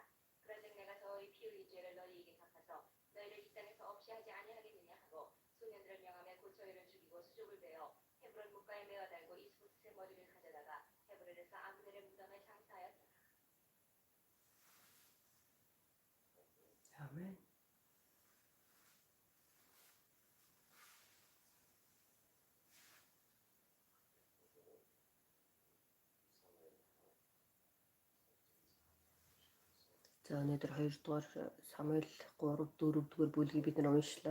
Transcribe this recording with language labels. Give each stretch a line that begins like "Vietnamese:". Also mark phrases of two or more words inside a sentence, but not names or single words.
Korean: 그런즉 내가 저의 피 흘린 죄를 너희에게 갚아서 너희를 이 땅에서 없이 하지 아니하겠느냐 하고 소년들을 명하며 곧 저희를 죽이고 수족을 베어 헤브론 물가에 메어 달고 이스보셋의 머리를 가져다가 헤브론에서 아브넬의 무덤에 장사하였더라. 아멘.
Mongolian: За өнөөдөр 2 дугаар Самуэль 3 4 дугаар бүлгийг бид нар уншлаа.